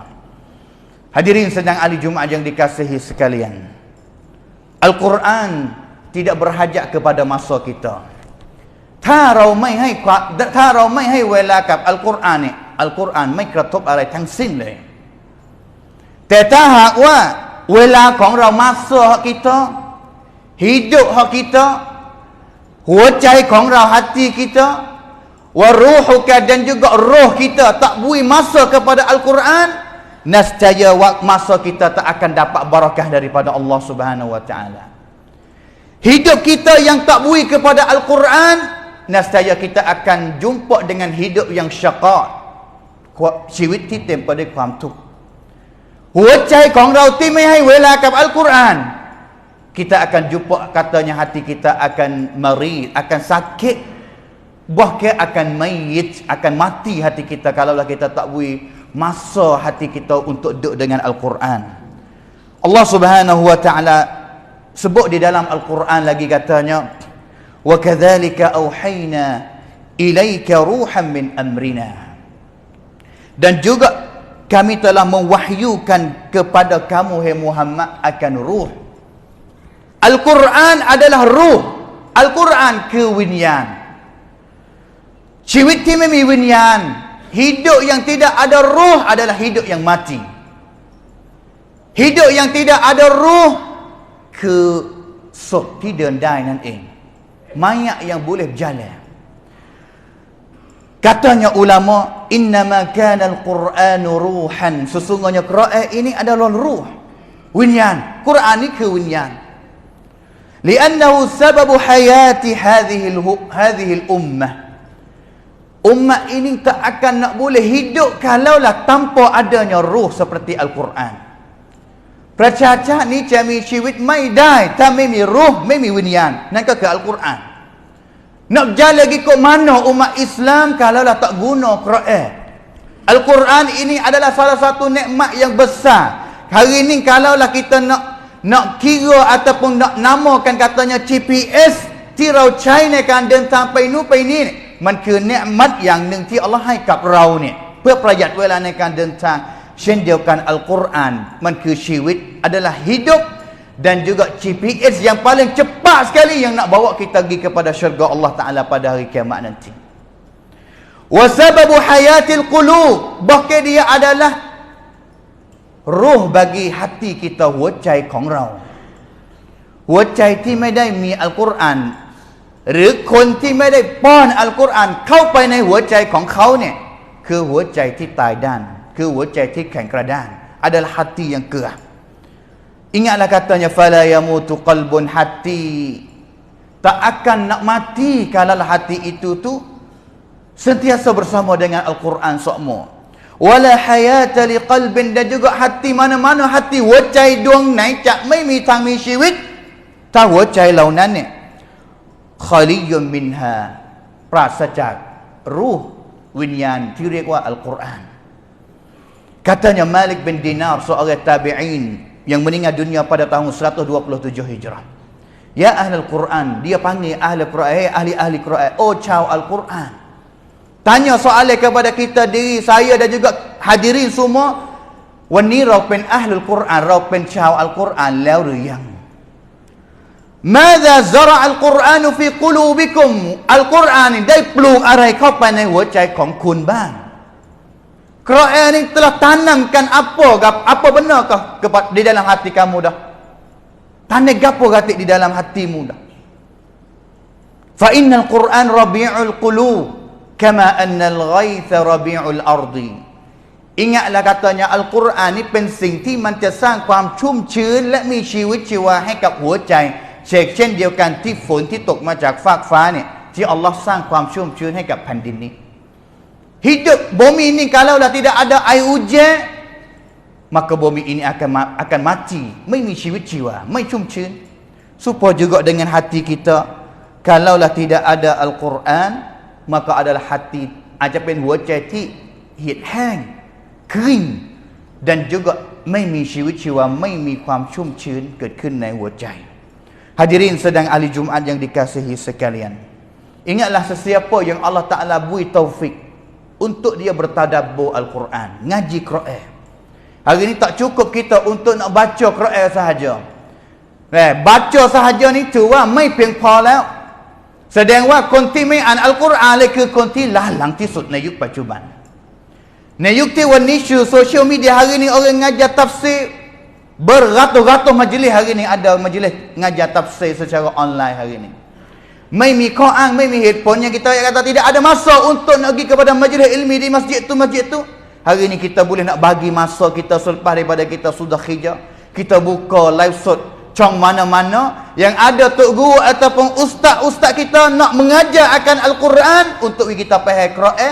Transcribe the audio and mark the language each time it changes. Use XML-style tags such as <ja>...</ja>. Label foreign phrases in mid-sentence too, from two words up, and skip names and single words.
<ms>Hadirin sedang ahli Jumaat yang dikasihi sekalian, Al-Quran tidak berhajat kepada masa kita.</ms> <th>ถ้าเราไม่ให้เวลากับอัลกุรอานเนี่ย อัลกุรอานไม่กระทบอะไรทั้งสิ้นเลย แต่ถ้าหากว่าเวลาของเรา</th> <ms>masa kita, hidup kita,</ms> <th>หัวใจของเรา</th> <ms>hati kita,</ms> <ar>وروحك,</ar> <ms>dan juga roh kita tak beri masa kepada Al-Quran, nescaya masa kita tak akan dapat barakah daripada Allah Subhanahu wa taala. Hidup kita yang tak bui kepada Al-Quran, nescaya kita akan jumpa dengan hidup yang syaqa.</ms> <th>ชีวิตที่เต็มไปด้วยความทุกข์หัวใจของเราที่ไม่ให้เวลากับอัลกุรอาน</th> <ms>kita akan jumpa katanya hati kita akan marid, akan sakit, bahkan akan mayit, akan mati hati kita kalaulah kita tak bui masa hati kita untuk duduk dengan Al-Quran. Allah Subhanahu wa taala sebut di dalam Al-Quran lagi katanya,</ms> <ar>وكذلك أوحينا إليك روحا من أمرنا,</ar> <ms>dan juga kami telah mewahyukan kepada kamu hai Muhammad akan ruh. Al-Quran adalah ruh. Al-Quran</ms> <th>คือวิญญาณชีวิตที่ไม่มีวิญญาณ</th> <ms>hidup yang tidak ada ruh adalah hidup yang mati. Hidup yang tidak ada ruh</ms> <th>คือศพที่เดินได้นั่นเอง</th> <ms>mayat yang boleh berjalan. Katanya ulama,</ms> <ar>إنما كان القرآن روحا,</ar> <ms>sesungguhnya Quran ini adalah ruh, winyan. Quran ini ke winyan.</ms> <ar>لأنه سبب حياة هذه الأمة.</ar> <ms>Ummah ini tak akan nak boleh hidup kalaulah tanpa adanya ruh seperti Al-Quran.</ms> <th>ประชาชาตินี้จะมีชีวิตไม่ได้ถ้าไม่มีรูห์ไม่มีวิญญาณนั่นก็คืออัลกุรอาน</th> <ms>nak berjalan lagi ke mana umat Islam kalaulah tak guna Quran. Al-Quran ini adalah salah satu nikmat yang besar. Hari ini kalaulah kita nak kira ataupun nak namakan katanya</ms> <th>GPS ที่เราใช้ในการเดินทางไปนู่นไปนี่ มันคือเนืมัดอย่างหนึ่งที่อัลลอฮ์ให้กับเราเนี่ยเพื่อประหยัดเวลาในการเดินทางเช่นเดียวกันอัลกุรอานมันคือชีวิต</th> <ms>adalah hidup dan juga GPS yang paling cepat sekali yang nak bawa kita pergi kepada syurga Allah Ta'ala pada hari kiamat nanti.</ms> <ar>وسبب حياة القلوب,</ar> <ms>bahkan dia adalah ruh bagi hati kita,</ms> <th>หัวใจของเรา หัวใจที่ไม่ได้มีอัลกุรอานหรือคนที่ไม่ได้ป้อนอัลกุรอานเข้าไปในหัวใจของเขาเนี่ยคือหัวใจที่ตายด้านคือหัวใจที่แข็งกระด้าง</th> <ms>adalah hati yang keras. Ingatlah katanya</ms> <ar>فلا يموت قلب,</ar> <ms>hati tak akan nak mati kalau hati itu tu sentiasa bersama dengan Al-Quran semua.</ms> <ar>ولا حياة لقلب,</ar> <ms>dan juga hati mana-mana hati</ms> <th>หัวใจดวงไหนจะไม่มีทางมีชีวิตถ้าหัวใจเหล่านั้นเนี่ย</th> <ar>خالٍ منها</ar> <th>ปราศจากรูห์วิญญาณที่เรียกว่าอัลกุรอาน</th> <ms>katanya Malik bin Dinar, seorang tabi'in yang meninggal dunia pada tahun 127 Hijrah. Ya ahli Al-Quran, dia panggil ahli Quran, ahli-ahli Quran, oh chao Al-Quran. Tanya soalan kepada kita diri saya dan juga hadirin semua,</ms> <th>วันนี้เราเป็นอัลกุรอานเราเป็นชาวอัลกุรอานแล้วหรือยัง</th> <ar>ماذا زرع القرآن في قلوبكم</ar> <th>อัลกุรอานได้ปลูกอะไรเข้าไปในหัวใจของคุณบ้าง</th> <ms>Quran ini telah tanamkan apa benarkah di dalam hati kamu dah? Tanam gapo gatik di dalam hatimu dah?</ms> <ar>فإن القرآن ربيع القلوب كما أن الغيث ربيع الأرض.</ar> <ms>Ingatlah katanya Al-Quran ni</ms> <th>เป็นสิ่งที่มันจะสร้างความชุ่มชื้นและมีชีวิตชีวาให้กับหัวใจเช่นเดียวกันที่ฝนที่ตก มาจากฟากฟ้าเนี่ยที่อัลลอฮ์สร้างความชุ่มชื้นให้กับแผ่นดินนี้</th> <ms>Hidup bumi ini kalaulah tidak ada air hujan, maka bumi ini akan mati,</ms> <th>ไม่มีชีวิตชีวาไม่ชุ่มชื้น</th> <ms>Supaya juga dengan hati kita, kalaulah tidak ada Al-Quran, maka adalah hati</ms> <th>อาจจะเป็นหัวใจที่เหี่ยวแห้ง</th> <ms>kering dan juga</ms> <th>ไม่มีชีวิตชีวาไม่มีความชุ่มชื้นเกิดขึ้นในหัวใจ</th> <ms>Hadirin sedang ahli Jumaat yang dikasihi sekalian, ingatlah sesiapa yang Allah Ta'ala beri taufik untuk dia bertadabbur Al-Quran, ngaji Quran. Hari ini tak cukup kita untuk nak baca Quran sahaja. Baca sahaja ni</ms> <th>ถือว่าไม่เพียงพอแล้ว แสดงว่าคนที่ไม่อ่านอัลกุรอานเลยคือคนที่ล้าหลังที่สุดในยุคปัจจุบัน ในยุคที่วันนี้สื่อ</th> <en>social media</en> <ms>hari ini orang ngajar tafsir beratus-ratus majlis. Hari ini ada majlis ngajar tafsir secara online hari ini.</ms> <th>ไม่มีข้ออ้างไม่มีเหตุผล</th> <ms>yang kita kata tidak ada masa untuk nak pergi kepada majlis ilmi di masjid tu. Hari ni kita boleh nak bagi masa kita selepas daripada kita sudah khijab. Kita buka live shot cong mana-mana yang ada tok guru ataupun ustaz-ustaz kita nak mengajar akan Al-Quran untuk kita faham Quran.</ms>